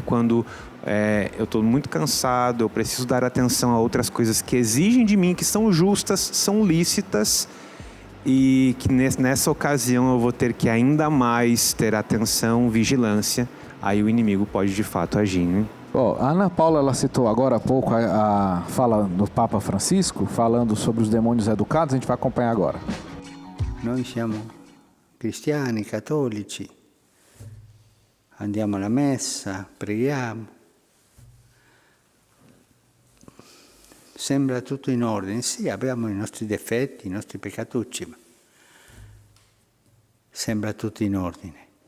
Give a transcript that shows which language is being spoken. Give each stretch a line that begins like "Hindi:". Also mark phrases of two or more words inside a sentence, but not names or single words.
Portuguese: Quando eu estou muito cansado, eu preciso dar atenção a outras coisas que exigem de mim, que são justas, são lícitas, e que nessa ocasião eu vou ter que ainda mais ter atenção, vigilância. Aí o inimigo pode de fato agir, né? A Ana Paula, ela citou agora há pouco a fala do Papa Francisco, falando sobre os demônios educados. A gente vai acompanhar agora.
Italian: Noi siamo cristiani, cattolici, andiamo alla messa, preghiamo. Sembra tutto in ordine. Sì, abbiamo i nostri difetti, i nostri peccatucci, ma sembra tutto in ordine.